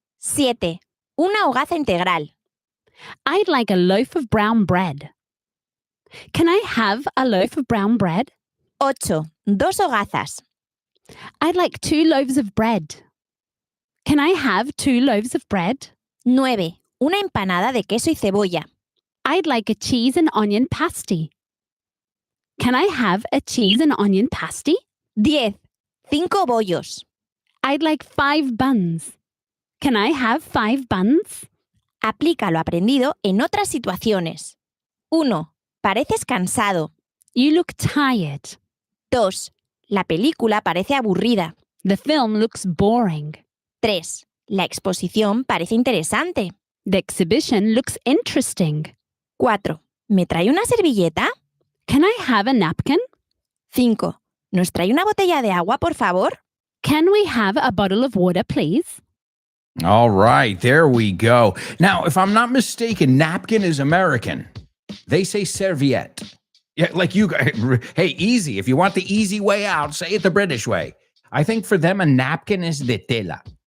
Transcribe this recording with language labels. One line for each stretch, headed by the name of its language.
Spanish: 7. Una hogaza integral.
English: I'd like a loaf of brown bread. Can I have a loaf of brown bread?
Spanish: 8. 2 hogazas.
English: I'd like 2 loaves of bread. Can I have 2 loaves of bread?
Spanish: 9. Una empanada de queso y cebolla.
English: I'd like a cheese and onion pasty. Can I have a cheese and onion pasty?
Spanish: 10. 5 bollos.
English: I'd like 5 buns. Can I have 5 buns?
Spanish: Aplica lo aprendido en otras situaciones. 1. Pareces cansado.
English: You look tired.
Spanish: 2. La película parece aburrida.
English: The film looks boring.
Spanish: 3. La exposición parece interesante.
English: The exhibition looks interesting.
Spanish: 4. ¿Me trae una servilleta?
English: Can I have a napkin?
Spanish: 5. ¿Nos trae una botella de agua, por favor?
English: Can we have a bottle of water, please? All right, there we go. Now, if I'm not mistaken, napkin is American. They say serviette. Yeah, like you guys. Hey, easy. If you want the easy way out, say it the British way. I think for them, a napkin is
Spanish: de tela.